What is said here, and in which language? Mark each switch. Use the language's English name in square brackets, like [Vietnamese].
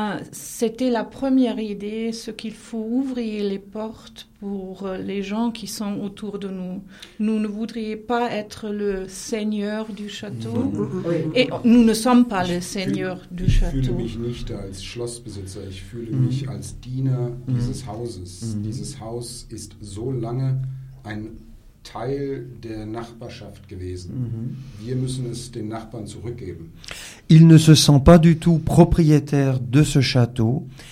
[French] C'était la première idée, ce qu'il faut ouvrir les portes pour les gens qui sont autour de nous. Nous ne voudrions pas être le seigneur du château. Et nous ne sommes pas le seigneur du château. Je ne me sens pas comme Schlossbesitzer, je me sens comme [German] Diener dieses Hauses. Dieses Haus ist so lange ein Teil der Nachbarschaft gewesen. Wir müssen es den Nachbarn zurückgeben. [French] Il ne se sent pas du tout propriétaire de ce château.